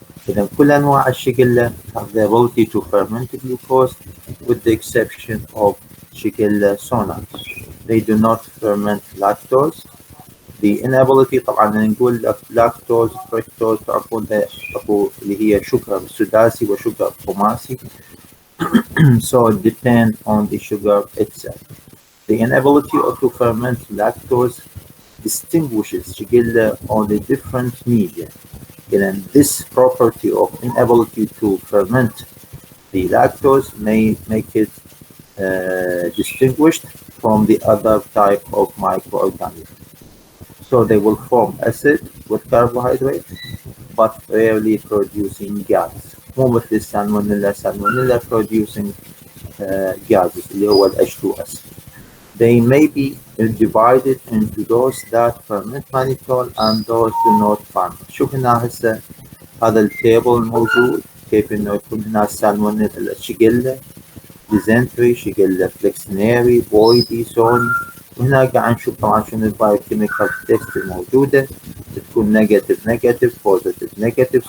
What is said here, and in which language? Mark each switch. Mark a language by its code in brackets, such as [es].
[ar] إذا كل أنواع الشيجيلا [en] have the ability to ferment glucose with the exception of Shigella sona. They do not ferment lactose. The inability [ar] طبعا نقول lactose, fructose تعرفون أكو اللي هي شجر سداسي وشجر خماسي. [en] So it depends on the sugar itself. The inability to ferment lactose distinguishes Shigella on the different media. And this property of inability to ferment the lactose may make it distinguished from the other type of microorganisms. So they will form acid with carbohydrate, but rarely producing gas. [ar] مو مثل السالمونيلا [en] producing gases [ar] اللي هو ال H2S. [en] They may be divided into those that ferment mannitol and those do not ferment. [ar] شوف هنا هسه هذا التيبل الموجود كيف انه يكون هنا السالمونيلا شيجيلا ديزنتري شيجيلا فلكسنيري بويدي سوني, وهنا قاعد نشوف طبعا شنو البايوكيميكال تيست الموجودة تكون [en] negative positive negative.